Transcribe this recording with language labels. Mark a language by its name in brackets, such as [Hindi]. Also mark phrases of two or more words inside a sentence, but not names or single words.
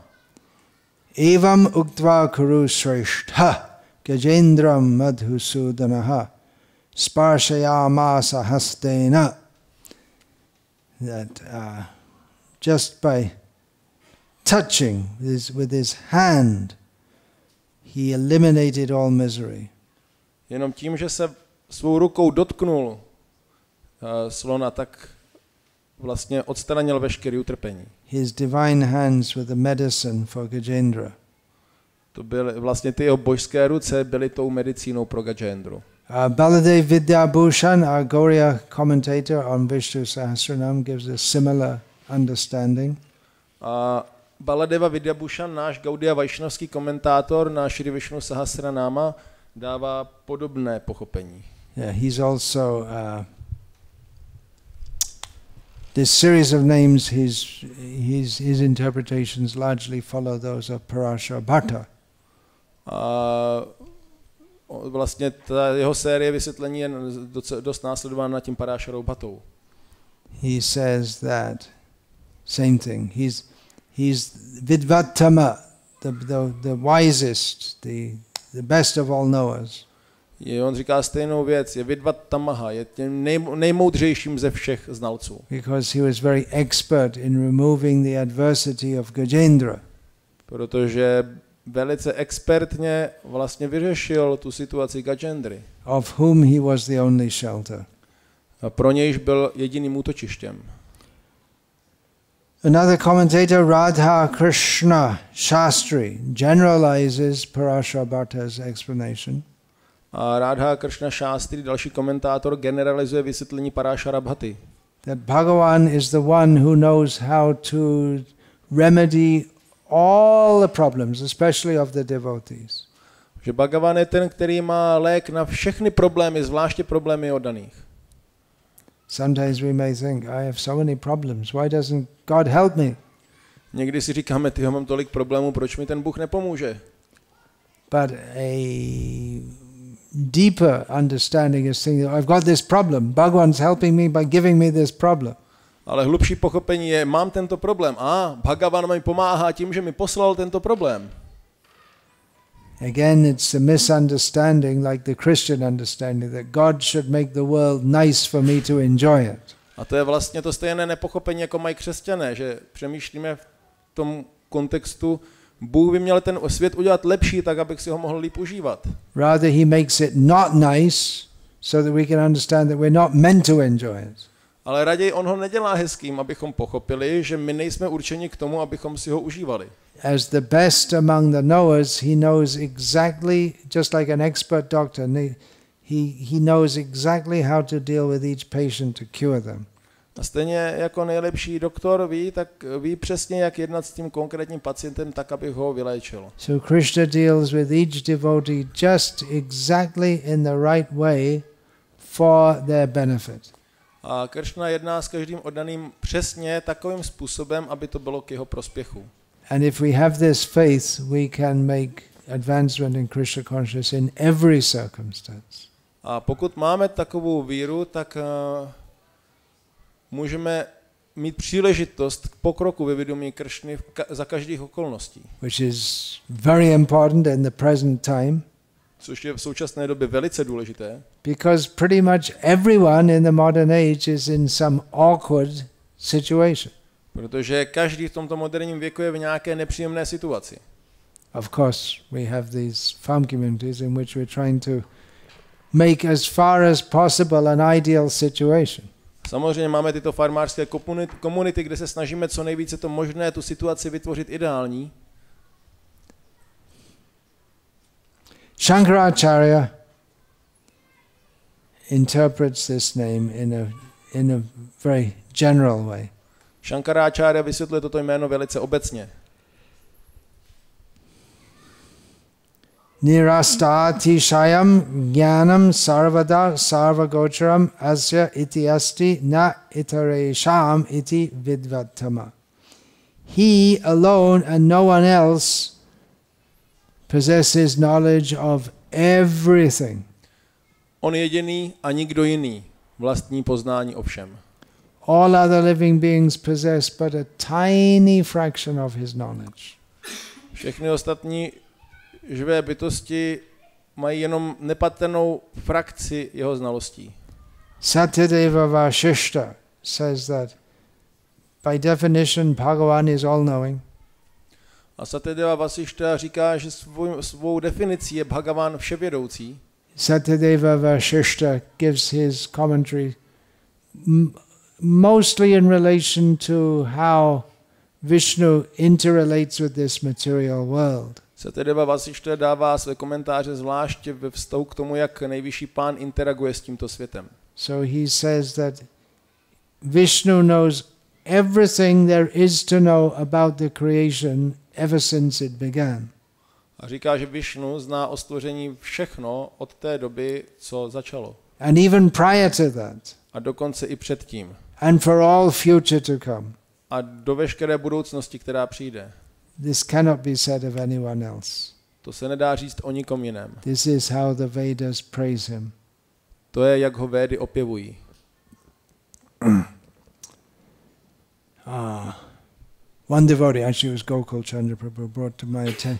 [Sanskrit] Evam uktva kuru shrestha Gajendram madhusudanaha sparshayamasa hastena. [English] That just by touching with his hand, he eliminated all misery. [Czech] Jenom tím, že se svou rukou dotknul slona, tak vlastně odstranil veškeré utrpení. [English] His divine hands were the medicine for Gajendra. [Czech] To byly vlastně ty jeho božské ruce byly tou medicínou pro Gajendru. [English] Baladev Vidyabhushan, our Gauriya commentator on Vishnu Sahasranam, gives a similar understanding. [Czech] Baladeva Vidyabhushan, náš Gaudiya Vaishnavský komentátor na Shri Vishnu Sahasranama, dává podobné pochopení. [English] Yeah, he's also this series of names. His interpretations largely follow those of Parashara Bhatta. [Czech] Vlastně ta jeho série vysvětlení je dost následována tím Parasharou Bhattou. [English] He says that same thing. He's Vidvat-tamah, the wisest, the best of all knowers. [Czech] On říká stejnou věc, je Vidvat-tamah, je tím nejmoudřejším ze všech znalců. [English] Because he was very expert in removing the adversity of Gajendra. [Czech] Protože velice expertně vlastně vyřešil tu situaci Gajendry. [English] Of whom he was the only shelter. [Czech] A pro nějž byl jediným útočištěm. [English] Another commentator, Radha Krishna Shastri, generalizes Parashara Bhatta's explanation. [Czech] A Radha Krishna Shastri, další komentátor, generalizuje vysvětlení Parashara Bhatty. [English] that Bhagavan is the one who knows how to remedy all the problems, especially of the devotees. [Czech] Že Bhagavan je ten, který má lék na všechny problémy, zvláště problémy oddaných. [English] Sometimes we may think, I have so many problems, why doesn't God help me? [Czech] Někdy si říkáme, ty mám tolik problémů, proč mi ten Bůh nepomůže? [English] But a deeper understanding is thinking, I've got this problem, Bhagavan's helping me by giving me this problem. [Czech] Ale hlubší pochopení je, mám tento problém a Bhagavan mi pomáhá tím, že mi poslal tento problém. [English] Again, it's a misunderstanding, like the Christian understanding, that God should make the world nice for me to enjoy it. [Czech] A to je vlastně to stejné nepochopení, jako mají křesťané, že přemýšlíme v tom kontextu, Bůh by měl ten svět udělat lepší, tak abych si ho mohl líp užívat. [English] Rather, he makes it not nice, so that we can understand that we're not meant to enjoy it. [Czech] Ale raději on ho nedělá hezkým, abychom pochopili, že my nejsme určeni k tomu, abychom si ho užívali. [English] As the best among the knowers, he knows exactly, just like an expert doctor, he knows exactly how to deal with each patient to cure them. [Czech] A stejně jako nejlepší doktor ví, tak ví přesně, jak jednat s tím konkrétním pacientem, tak, aby ho vyléčil. [English] So Krishna deals with each devotee just exactly in the right way for their benefit. [Czech] A Krishna jedná s každým oddaným přesně takovým způsobem, aby to bylo k jeho prospěchu. [English] And if we have this faith, we can make advancement in Krishna consciousness in every circumstance. [Czech] A pokud máme takovou víru, tak můžeme mít příležitost k pokroku ve vědomí Kršny za každých okolností. [English] Which is very important in the present time. [Czech] Což je v současné době velice důležité. [English] Because pretty much everyone in the modern age is in some awkward situation. [Czech] Protože každý v tomto moderním věku je v nějaké nepříjemné situaci. [English] Of course, we have these farm communities in which we're trying to make as far as possible an ideal situation. [Czech] Samozřejmě máme tyto farmářské komunity, kde se snažíme co nejvíce to možné tu situaci vytvořit ideální. [English] Shankaracharya interprets this name in a very general way. [Czech] Shankaracharya vysvětluje toto jméno velice obecně. [Sanskrit] Nirastati shayam jnanam sarvada sarvagocharam asya iti asti na itaresham iti vidvat-tamah. [English] He alone and no one else possesses knowledge of everything. [Czech] On jediný a nikdo jiný vlastní poznání o všem. [English] All other living beings possess but a tiny fraction of his knowledge. [Czech] Všechny ostatní živé bytosti mají jenom nepatrnou frakci jeho znalostí. [English] Satyadeva Vasishta says that by definition Bhagavan is all-knowing. [Czech] A Satyadeva Vasishta říká, že svou definicí je Bhagavan vševědoucí. [English] Satyadeva Vasishta gives his commentary mostly in relation to how Visnu interrelates with this material world. [Czech] Satyadeva Vasishta dává své komentáře zvláště ve vztahu k tomu, jak nejvyšší pán interaguje s tímto světem. [English] So he says that Vishnu knows everything there is to know about the creation ever since it began. [Czech] A říká, že Višnu zná o stvoření všechno od té doby, co začalo. [English] And even prior to that. [Czech] A dokonce i předtím. [English] And for all future to come. [Czech] A do veškeré budoucnosti, která přijde. [English] This cannot be said of anyone else. [Czech] To se nedá říct o nikom jiném. [English] This is how the Vedas praise him. [Czech] To je, jak ho Védy opěvují. [English] One devotee, actually it was Gokul Chandra Prabhu, brought to my attention.